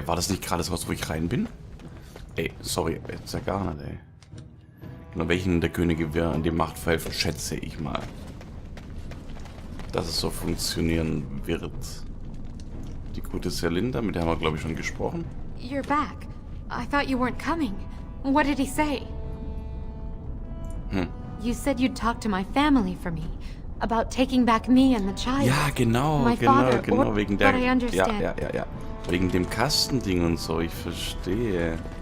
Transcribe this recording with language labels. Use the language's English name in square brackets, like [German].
[German] War das nicht gerade das Haus, wo ich rein bin? Ey, sorry, jetzt ja gar nicht, ey. Genau, welchen der Könige wir an die Macht pfeifen, schätze ich mal. Dass es so funktionieren wird. Die gute Serlinda, mit der haben wir, glaube ich, schon gesprochen. [English] You're back. I thought you weren't coming. What did he say? You said you'd talk to my family for me. About taking back me and the child. [German] Ja, genau, [English] My father, or, [German] wegen der... [English] but I understand. [German] Ja. Wegen dem Kastending und so, ich verstehe.